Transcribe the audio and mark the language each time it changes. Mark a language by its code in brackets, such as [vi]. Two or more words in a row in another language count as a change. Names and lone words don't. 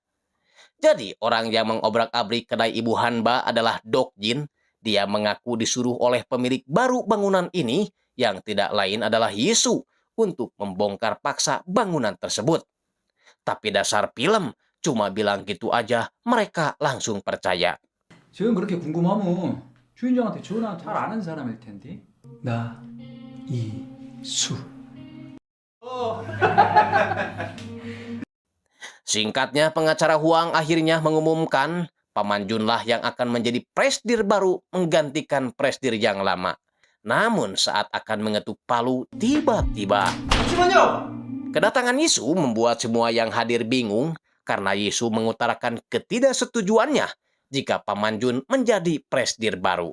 [id] Jadi, orang yang mengobrak-abrik kedai Ibu Hanba adalah Dok Jin, Dia mengaku disuruh oleh pemilik baru bangunan ini yang tidak lain adalah Yesu untuk membongkar paksa bangunan tersebut. Tapi dasar film, cuma bilang gitu aja mereka langsung percaya. [ko] 지금 그렇게 궁금하면 주인장한테 전화 잘 아는 사람일 텐데. 나 이수. [id] Singkatnya, pengacara Huang akhirnya mengumumkan Paman Junlah yang akan menjadi presdir baru menggantikan presdir yang lama. Namun saat akan mengetuk palu, tiba-tiba kedatangan Yesu membuat semua yang hadir bingung karena Yesu mengutarakan ketidaksetujuannya jika Paman Jun menjadi presdir baru.